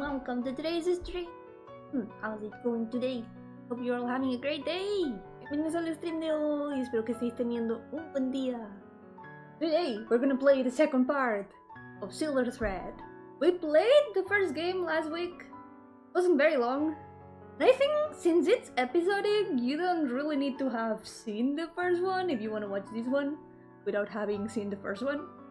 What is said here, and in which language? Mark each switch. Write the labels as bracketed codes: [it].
[en] welcome to today's stream. How's it going today? Hope you're all having a great day. [es] Bienvenidos al stream de hoy. Espero que estéis teniendo un buen día. [en] Today we're gonna play the second part of Silver Thread. We played the first game last week. Wasn't very long. And I think since it's episodic, you don't really need to have seen the first one if you want to watch this one without having seen the first one.